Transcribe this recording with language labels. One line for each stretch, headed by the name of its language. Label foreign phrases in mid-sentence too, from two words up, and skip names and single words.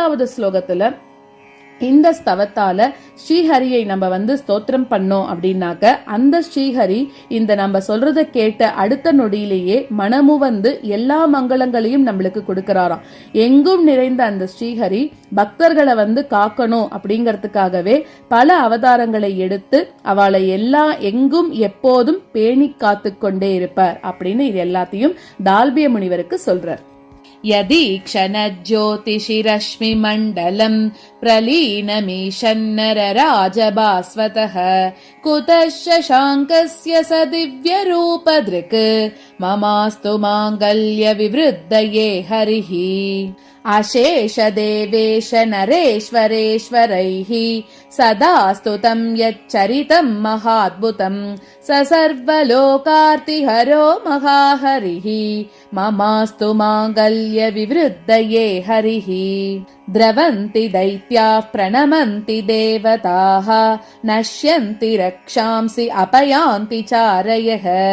Tamil: 50வது ஸ்லோகத்துல இந்த ஸ்தவத்தால ஸ்ரீஹரியை நம்ம ஸ்தோத்திரம் பண்ணோம் அப்படின்னாக்க அந்த ஸ்ரீஹரி இந்த நம்ம சொல்றத கேட்ட அடுத்த நொடியிலேயே மனமு எல்லா மங்களங்களையும் நம்மளுக்கு கொடுக்கறாராம். எங்கும் நிறைந்த அந்த ஸ்ரீஹரி பக்தர்களை காக்கணும் அப்படிங்கறதுக்காகவே பல அவதாரங்களை எடுத்து அவளை எங்கும் எப்போதும் பேணி காத்து கொண்டே இருப்பார் அப்படின்னு இது எல்லாத்தையும் தால்பிய முனிவருக்கு சொல்றார்.
Sanskrit: यदीक्षणज्योतिषिरश्मिमण्डलम् प्रलीनमीशन्नरराजभास्वतः कुतः शशाङ्कस्य स दिव्यरूपदृक् ममास्तु माङ्गल्यविवृद्धये हरिः अशेष देवेश नरेश्वरेश्वरैः सदा स्तुतं यच्चरितं महाद्भुतं स सर्वलोकार्तिहरो महाहरिः ममास्तु माङ्गल्यविवृद्धये हरिः द्रवन्ति दैत्याः प्रणमन्ति देवताः नश्यन्ति रक्षांसि अपयान्ति चारयः